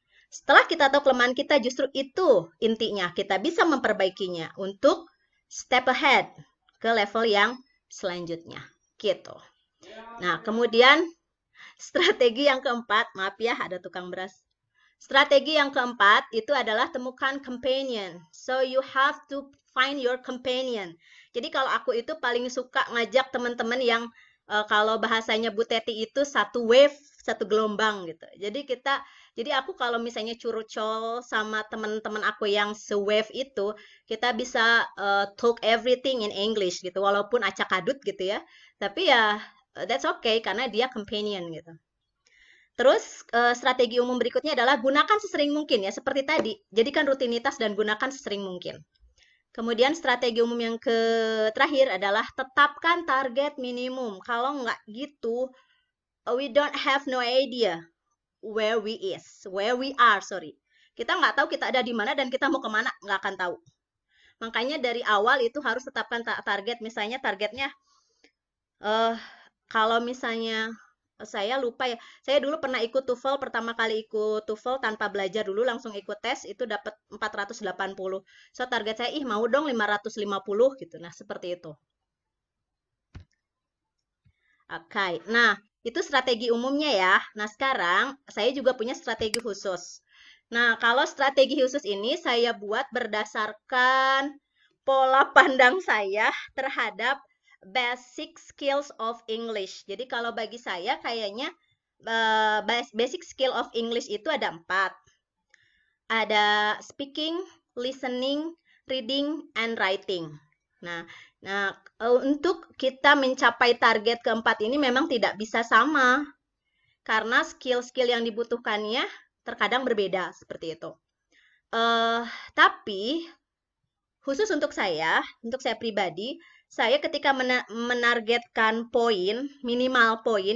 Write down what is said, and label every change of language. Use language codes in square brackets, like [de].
[id] Setelah kita tahu kelemahan kita, justru itu intinya. Kita bisa memperbaikinya untuk [en] step ahead [id] ke level yang selanjutnya. Gitu. Nah, kemudian strategi yang keempat, maaf ya ada tukang beras. Strategi yang keempat itu adalah temukan companion. [en] So you have to find your companion. [id] Jadi kalau aku itu paling suka ngajak teman-teman yang kalau bahasanya Bu Teti itu satu wave, satu gelombang gitu. Jadi aku kalau misalnya curcol sama teman-teman aku yang se-wave itu, kita bisa [en] talk everything in English [id] gitu, walaupun acak adut gitu ya. Tapi ya [en] that's okay [id] karena dia companion gitu. Terus strategi umum berikutnya adalah gunakan sesering mungkin ya, seperti tadi. Jadikan rutinitas dan gunakan sesering mungkin. Kemudian strategi umum yang terakhir adalah tetapkan target minimum. [en] Kalau nggak gitu, we don't have no idea where we are, sorry. [id] Kita nggak tahu kita ada di mana dan kita mau kemana, nggak akan tahu. Makanya dari awal itu harus tetapkan target. Misalnya targetnya, kalau misalnya saya lupa ya. Saya dulu pernah ikut TOEFL, pertama kali ikut TOEFL tanpa belajar dulu, langsung ikut tes, itu dapat 480. So target saya, mau dong 550 gitu. Nah, seperti itu. Oke, nah itu strategi umumnya ya. Nah sekarang saya juga punya strategi khusus. Nah kalau strategi khusus ini saya buat berdasarkan pola pandang saya terhadap [en] basic skills of English. [id] Jadi kalau bagi saya kayaknya [en] basic skill of English [id] itu ada 4. [en] Ada speaking, listening, reading, and writing. [id] Nah, untuk kita mencapai target keempat ini memang tidak bisa sama karena skill-skill yang dibutuhkannya terkadang berbeda seperti itu. Tapi khusus untuk saya pribadi, saya ketika menargetkan poin, minimal poin.